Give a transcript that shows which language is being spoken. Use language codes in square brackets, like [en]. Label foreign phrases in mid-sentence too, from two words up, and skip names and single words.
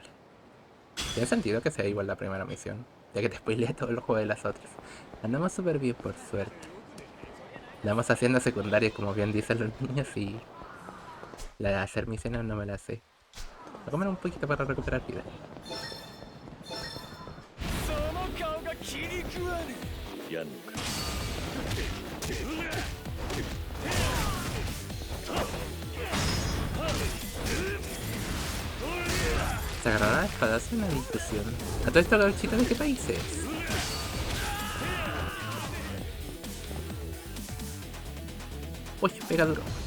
[es] Tiene sentido que sea igual la primera misión, ya que te spoileé todo el juego de las otras. Andamos súper bien, por suerte. Andamos haciendo secundarias, como bien dicen los niños, y la de hacer misiones no me la sé. Voy a comer un poquito para recuperar vida. [ja] その顔が気に食わねやんのか [es] Se agarrará la espada en una discusión. ¿A todo esto gauchito de qué país es? Uy, pega duro.